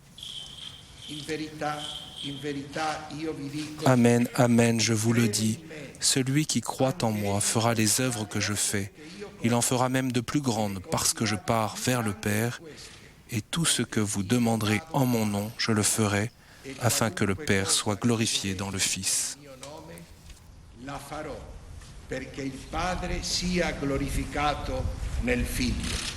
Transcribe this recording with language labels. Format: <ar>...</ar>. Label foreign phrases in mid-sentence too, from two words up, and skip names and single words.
<fr>Amen, amen, je vous le dis, celui qui croit en moi fera les œuvres que je fais. Il en fera même de plus grandes parce que je pars vers le Père, et tout ce que vous demanderez en mon nom, je le ferai, afin que le Père soit glorifié dans le Fils.</fr> <it>la farò perché il Padre sia glorificato nel Figlio.</it>